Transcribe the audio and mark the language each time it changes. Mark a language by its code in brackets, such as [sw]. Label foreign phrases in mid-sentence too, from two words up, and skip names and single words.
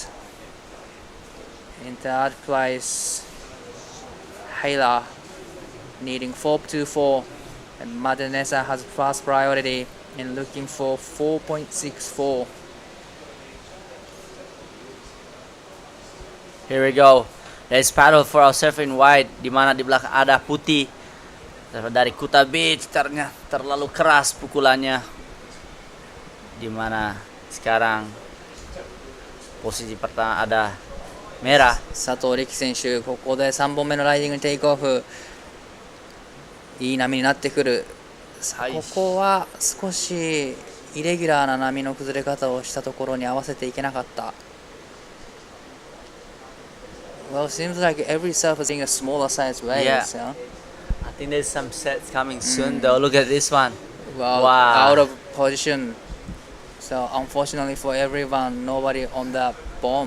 [en] In third place, Hayla needing 4.24, and Madanesa has first priority and looking for 4.64. Here we go. Let's paddle for our surfer in white, [id] di mana di belakang ada putih. Dari Kuta Beach, terlalu keras pukulannya. Di mana sekarang posisi pertama ada merah. [ja] 佐藤力選手、ここで3本目のライディングテイクオフ。いい波になってくる。ここは少しイレギュラーな波の崩れ方をしたところに合わせていけなかった。 [en] Well, it seems like every surfer is in a smaller size waves. Yeah. I think there's some sets coming soon though. Look at this one. Well, wow. Out of position. So unfortunately for everyone, nobody on the bomb.